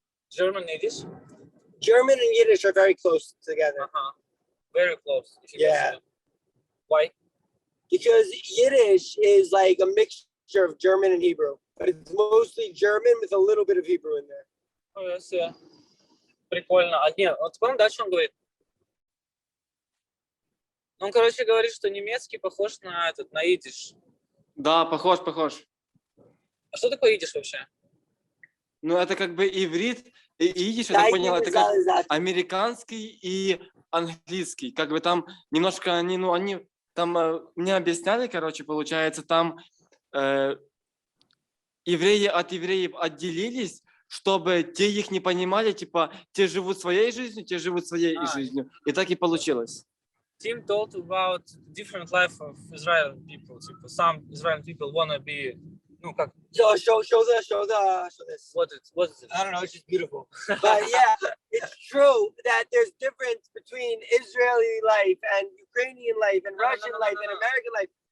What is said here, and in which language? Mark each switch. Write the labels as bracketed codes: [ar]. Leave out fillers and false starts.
[en] German, Yiddish? German and Yiddish are very close together. Very close. Yeah. Why? Because Yiddish is like a mixture of German and Hebrew, but it's mostly German with a little bit of Hebrew in there. Oh, yes, yeah. [ru] Прикольно. А нет, вот вспомни, дальше он говорит. Он, короче, говорит, что немецкий похож на идиш. Да, похож. А что такое идиш вообще? Ну, это как бы иврит и идиш, я так понял, это как американский и английский. Как бы там немножко они там мне объясняли, короче, получается, там евреи от евреев отделились, чтобы те их не понимали, типа, те живут своей жизнью, те живут своей жизнью. И так и получилось. [en] Tim told about different life of Israeli people. Some Israeli people wanna be, [ru] ну как? [en] Show this. What is it? I don't know. It's just beautiful. But yeah, it's true that there's difference between Israeli life and Ukrainian life and Russian life and American life.